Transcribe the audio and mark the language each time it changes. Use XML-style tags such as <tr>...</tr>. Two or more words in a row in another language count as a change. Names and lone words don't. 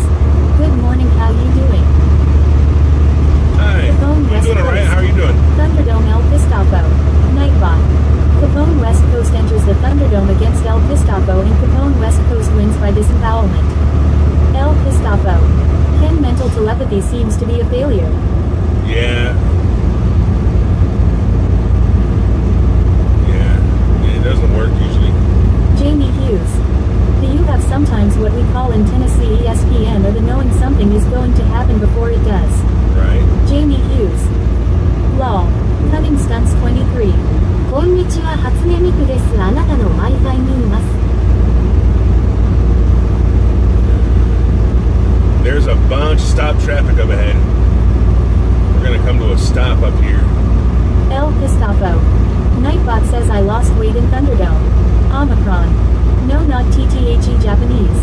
<en>Good morning, how you doing? Hi. Capone You West doing alright? Coast. How are you doing? Thunderdome El Pistafo. Nightbot. Capone West Coast enters the Thunderdome against El Pistafo and Capone West Coast wins by disembowelment. El Pistafo. Ken mental telepathy seems to be a failure. Yeah. It doesn't work usually. Jamie Hughes. Do you have sometimes what we call in Tennessee ESPN, or the knowing something is going to happen before it does? Right. Jamie Hughes. Lol. Cunning Stunts 23.</en> <ja>こんにちは、初音ミクです。あなたの Wi-Fi にいます。</ja> <en>There's a bunch of stop traffic up ahead. We're gonna come to a stop up here. El Pistafo. Nightbot says I lost weight in Thunderdome. Omicron. No, not TTHE Japanese.</en>